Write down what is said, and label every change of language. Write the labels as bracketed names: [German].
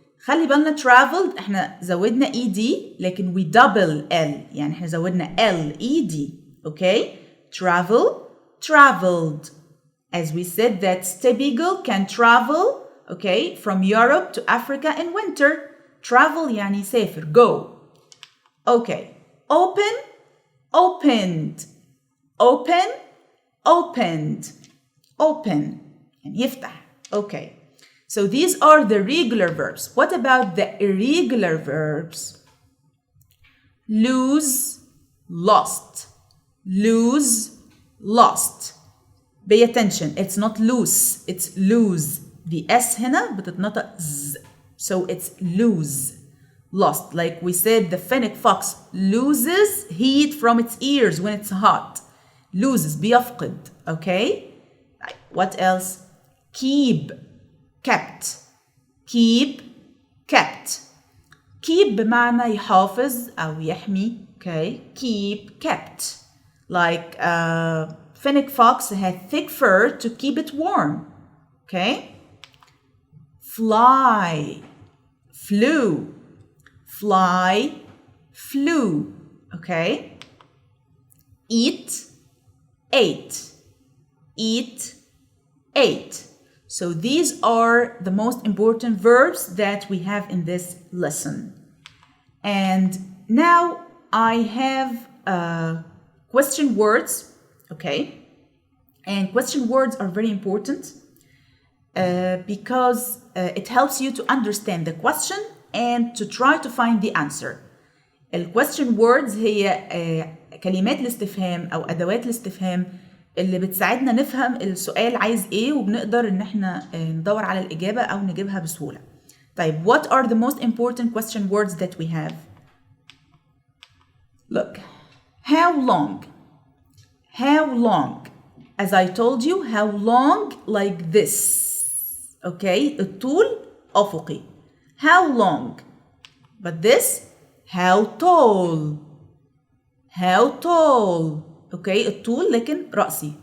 [Arabic] خلي بالنا traveled احنا زودنا ED لكن [English] we double [Arabic] L يعني احنا زودنا LED. [English] Okay? Travel, traveled. As we said that Stebigal can travel, okay, from Europe to Africa in winter. [Arabic] travel يعني سافر go. [English] okay. open, opened. open, opened. [Arabic] open يعني يفتح. [English] okay. so these are the regular verbs. What about the irregular verbs? lose, lost. lose, lost. pay attention, it's not loose, it's lose. the S [Arabic] هنا بتتنطق [English] Z. So it's lose, lost. Like we said, the fennec fox loses heat from its ears when it's hot. [Arabic] Loses, بيفقد. [English] Okay? What else? Keep, kept. Keep, kept. [Arabic] Keep بمعنى يحافظ أو يحمي. [English] Okay? Keep, kept. Like fennec fox had thick fur to keep it warm. Okay? Fly, flew. Fly, flew. Okay? Eat, ate. Eat, ate. So these are the most important verbs that we have in this lesson. And now I have question words, okay? And question words are very important because it helps you to understand the question and to try to find the answer. [Arabic] الquestion words هي كلمات الاستفهام أو أدوات الاستفهام اللي بتساعدنا نفهم السؤال عايز إيه وبنقدر إن إحنا ندور على الإجابة أو نجيبها بسهولة. طيب, [English] what are the most important question words that we have? Look, how long? How long? As I told you, how long like this. Okay, [Arabic] الطول أفقي. [English] How long? But this, how tall? How tall? [Arabic] Okay, الطول لكن رأسي.